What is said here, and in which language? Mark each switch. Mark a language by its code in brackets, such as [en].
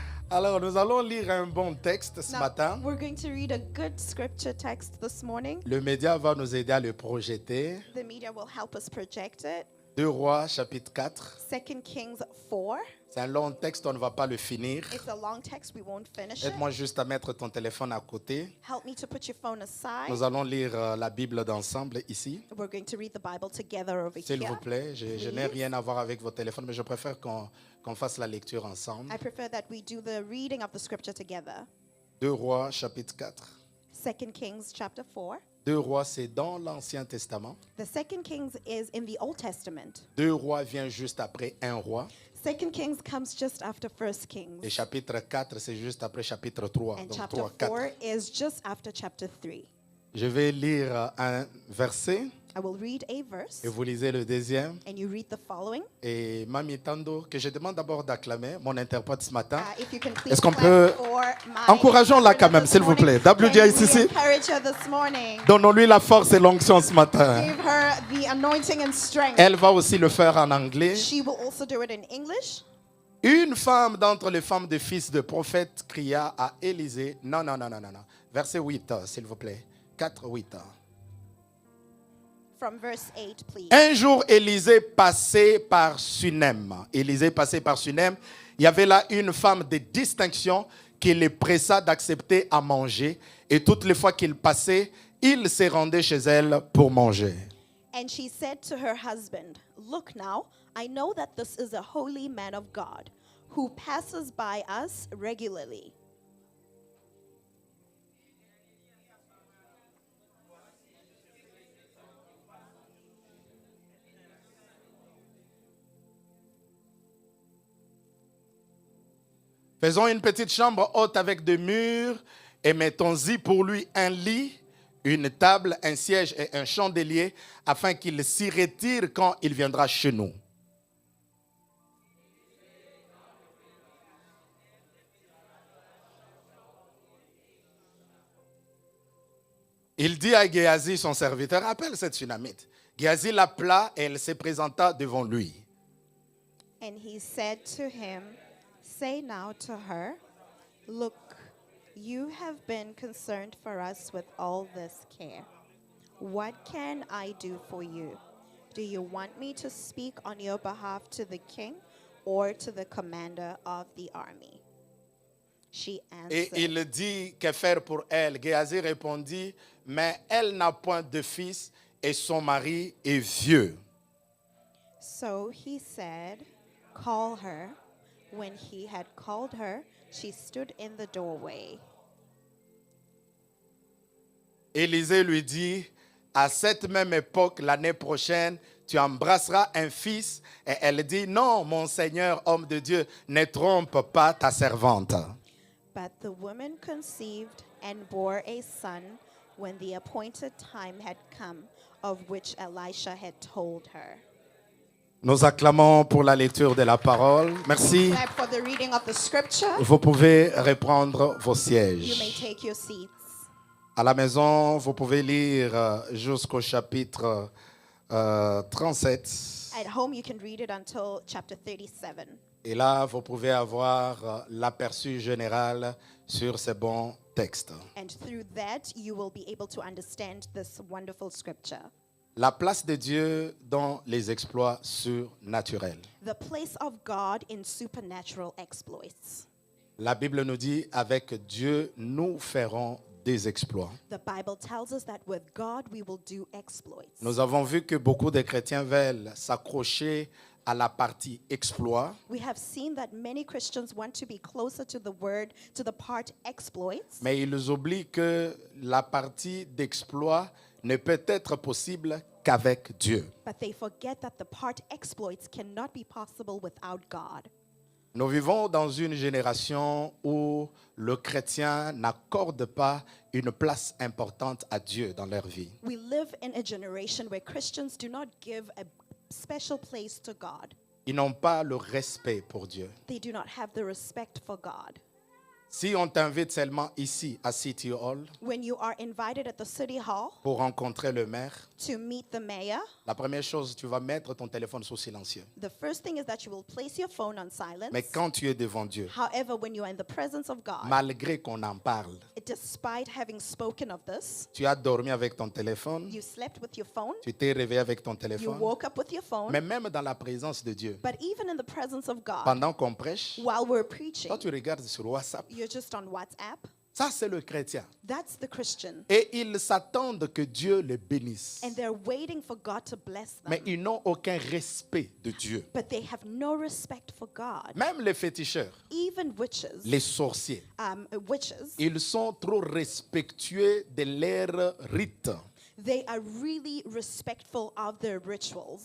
[fr] Alors, nous allons lire un bon texte ce [en] Now, [fr] matin. [en] we're going to read a good scripture text this morning. [fr] Le média va nous aider à le projeter. [en] The media will help us project it. [fr] 2 Rois, chapitre 4. [en] 2 Kings 4. [fr] C'est un long texte, on ne va pas le finir. [en] It's a long text, we won't finish it. [fr] Aide-moi juste à mettre ton téléphone à côté. [en] Help me to put your phone aside. [fr] Nous allons lire la Bible d'ensemble ici. [en] We're going to read the Bible together over [fr] S'il vous [en] here. [fr] plaît, je n'ai rien à voir avec vos téléphones, mais je préfère qu'on fasse la lecture ensemble. [en] I prefer that we do the reading of the scripture together. [fr] 2 Rois, chapitre 4. [en] 2 Kings chapter 4. [fr] 2 Rois, c'est dans l'Ancien Testament. [en] The 2 Kings is in the Old Testament. [fr] 2 Rois vient juste après 1 Roi. [en] 2 Kings comes just after 1 Kings. [fr] Et chapitre 4, c'est juste après chapitre 3. [en] And [fr] Donc [en] chapter 3, 4. 4 is just after chapter 3. [fr] Je vais lire un verset [en] I will read a verse, [fr] et vous lisez le deuxième. [en] and you read the following. [fr] Et Mami Tando, que je demande d'abord d'acclamer, mon interprète ce matin. [en] If you can please [fr] Est-ce qu'on [en] clap [fr] peut... [en] for my [fr] Encourageons-la quand même, [en] this [fr] s'il vous [en] morning. Can we WJICC, encourage her this morning? [fr] donnons-lui la force et l'onction ce matin. [en] Give her the anointing and strength. [fr] Elle va aussi le faire en anglais. [en] She will also do it in English. [fr] Une femme d'entre les femmes des fils de prophètes cria à Élisée. Non. Verset 8, s'il vous plaît. 4, 8. [en] From verse 8, please. [fr] Un jour, Élisée passait par Sunem. Élisée passait par Sunem. Il y avait là une femme de distinction qui les pressa d'accepter à manger. Et toutes les fois qu'il passait, il se rendait chez elle pour manger. [en] And she said to her husband, "Look now, I know that this is a holy man of God who passes by us regularly." [fr] Faisons une petite chambre haute avec des murs et mettons-y pour lui un lit, une table, un siège et un chandelier afin qu'il s'y retire quand il viendra chez nous. Il dit à Géasi, son serviteur, appelle cette Sunamite. Géasi l'appela et elle se présenta devant lui. [en] And he said to him, "Say now to her, look, you have been concerned for us with all this care. What can I do for you? Do you want me to speak on your behalf to the king or to the commander of the army?" She [fr] Et [en] answered, [fr] il dit, que faire pour elle? Géasi répondit, mais elle n'a point de fils et son mari est vieux. [en] So he said, "Call her." When he had called her, she stood in the doorway. [fr] Élisée lui dit, à cette même époque, l'année prochaine, tu embrasseras un fils. Et elle dit, non, mon Seigneur, homme de Dieu, ne trompe pas ta servante. [en] But the woman conceived and bore a son when the appointed time had come, of which Elisha had told her. [fr] Nous acclamons pour la lecture de la parole. Merci. [en] Clap for the reading of the scripture. [fr] Vous pouvez reprendre vos [en] You may [fr] sièges. [en] take your seats. [fr] À la maison, vous pouvez lire jusqu'au chapitre 37. [en] At home, you can read it until chapter 37. [fr] Et là, vous pouvez avoir l'aperçu général sur ces bons textes. [en] And through that, you will be able to understand this wonderful scripture. [fr] La place de Dieu dans les exploits surnaturels. [en] The place of God in supernatural exploits. [fr] La Bible nous dit, avec Dieu, nous ferons des exploits. [en] The Bible tells us that with God we will do exploits. [fr] Nous avons vu que beaucoup de chrétiens veulent s'accrocher à la partie exploit, [en] We have seen that many Christians want to be closer to the word, to the part exploits, [fr] mais ils oublient que la partie d'exploit ne peut être possible qu'avec Dieu. [en] but they forget that the part exploits cannot be possible without God. [fr] Nous vivons dans une génération où le chrétien n'accorde pas une place importante à Dieu dans leur vie. [en] We live in a generation where Christians do not give a special place to God. [fr] Ils n'ont pas le respect pour Dieu. [en] They do not have the respect for God. [fr] Si on t'invite seulement ici à City Hall [en] when you are invited at the city hall [fr] pour rencontrer le maire, [en] to meet the mayor, [fr] la première chose, tu vas mettre ton téléphone sous silencieux. [en] the first thing is that you will place your phone on silence. [fr] Mais quand tu es devant Dieu, [en] However, when you are in the presence of God, [fr] malgré qu'on en parle, [en] despite having spoken of this, [fr] tu as dormi avec ton téléphone, [en] you slept with your phone, [fr] tu t'es réveillé avec ton [en] you [fr] téléphone. [en] woke up with your phone, [fr] Mais même dans la présence de Dieu, [en] but even in the presence of God, [fr] pendant qu'on prêche, [en] while we're preaching, [fr] toi tu regardes sur WhatsApp. [en] you're just on WhatsApp. [fr] Ça, c'est le chrétien. [en] That's the Christian. [fr] Et ils s'attendent que Dieu les bénisse. [en] And they're waiting for God to bless them. [fr] Mais ils n'ont aucun respect de Dieu. [en] But they have no respect for God. [fr] Même les féticheurs, [en] Even witches, [fr] les sorciers, [en] witches, [fr] ils sont trop respectueux de leurs rites. [en] they are really respectful of their rituals.